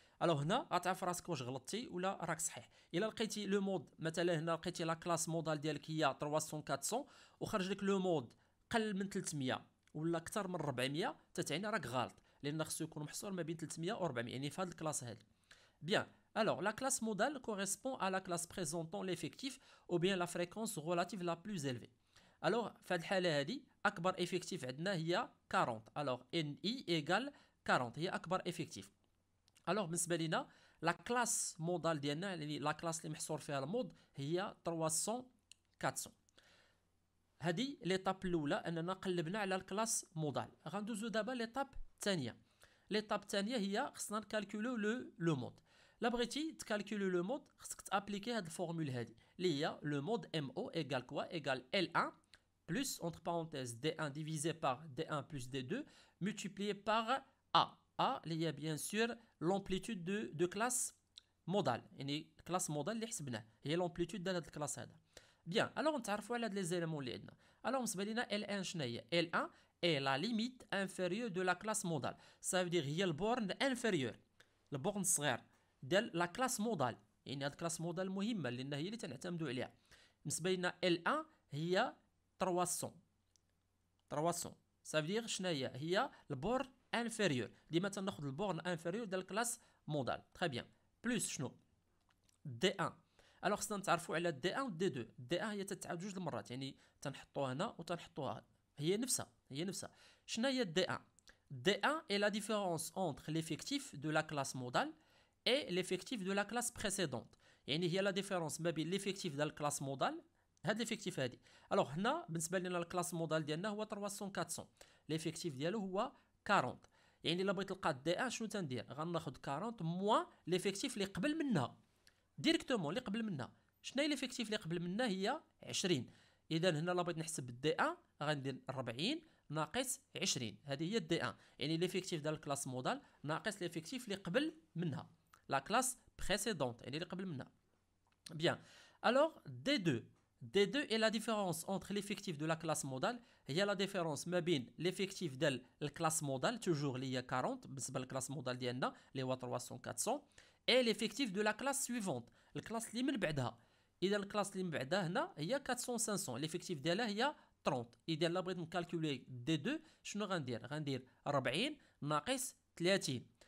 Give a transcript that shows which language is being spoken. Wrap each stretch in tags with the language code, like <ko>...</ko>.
<ar>الوغ هنا غتعرف راسك واش غلطتي ولا راك صحيح. الا لقيتي لو مود مثلا هنا لقيتي لا كلاس مودال ديالك هي 300 400 وخرج لك لو مود قل من 300 ولا اكثر من 400 تتعني راك غلط، لان خصو يكون محصور ما بين 300 و 400 يعني في هذه الكلاس هذه.</ar> <fr>Bien, alors la classe modale correspond à la classe présentant l'effectif ou bien la fréquence relative la plus élevée.</fr> <ar>Alors, في هذه الحالة هذه أكبر effectif عندنا هي 40.</ar> <fr>Alors, NI égale 40</fr> <ar>هي أكبر</ar> <fr>effectif.</fr> <ar>Alors بالنسبة لنا la classe modale ديالنا يعني la classe اللي محصور فيها المود هي 300 400. هذه ليطاب الأولى أننا قلبنا على الكلاس مودال. غندوزو دابا ليطاب الثانية. ليطاب الثانية هي خصنا نكالكولو لو مود. لا بغيتي تكالكولو لو مود خصك تابليكي هاد الفورمول هادي اللي هي لو مود ام او ايغال كوا ايغال</ar> <fr>L1 plus entre parenthèses D1 divisé par D1 plus D2 multiplié par A. A اللي هي bien sûr l'amplitude de classe modale، يعني classe modale اللي حسبناه هي l'amplitude ديال هاد الكلاس هذا.</fr> <ar>بيان الوغ نتعرفوا على هاد لي زيليمون اللي عندنا. الوغ بالنسبه لينا L1 شنو هي؟</ar> <fr>L1 est la limite inférieure de la classe modale. Ça veut dire</fr> <ar>هي البورن inférieur، البورن الصغير ديال لا كلاس مودال، يعني هاد الكلاس مودال مهمه لان هي اللي تنعتمدوا عليها. بالنسبه لنا L1 هي 300.</ar> <fr>Ça veut dire</fr> <ar>شنو هي البورن انفيريور. ديما تناخذ البورن انفيريور ديال الكلاس مودال. تري بيان. بلس شنو؟ D1. الوغ خصنا نتعرفوا على D1 و D2. D1 هي تتعاود جوج المرات، يعني تنحطوها هنا وتنحطوها هنا. هي نفسها. شنو هي D1؟</ar> <fr>D1 est la différence entre l'effectif de la classe modale et l'effectif de la classe précédente.</fr> <ar>يعني هي لا ديفيرونس ما بين l'effectif ديال الكلاس مودال، هاد l'effectif هادي. الوغ هنا بالنسبه لنا الكلاس مودال ديالنا هو 300 400، l'effectif ديالو هو 40. يعني الا بغيت تلقى D1 شنو تندير؟ غناخذ 40 موان l'effectif اللي قبل منها ديريكتومون، اللي قبل منها. شنو هي l'effectif اللي قبل منها؟ هي 20. اذا هنا الا بغيت نحسب D1 غندير 40 ناقص 20، هذه هي D1، يعني l'effectif ديال الكلاس مودال ناقص l'effectif اللي قبل منها لا كلاس précédente يعني اللي قبل منها.</ar> <fr>Bien. Alors D2 est la différence entre l'effectif de la classe modale.</fr> <ar>هي لا ديفيرونس ما بين l'effectif ديال الكلاس مودال توجور اللي هي 40 بالنسبه للكلاس مودال ديالنا اللي هو 300 400</ar> <fr>et l'effectif de la classe suivante</fr> <ar>الكلاس اللي من بعدها. اذا الكلاس اللي من بعدها هنا هي 400 500 l'effectif ديالها هي 30. اذا الا بغيت نكالكولي D2 شنو غندير 40 ناقص 30.</ar>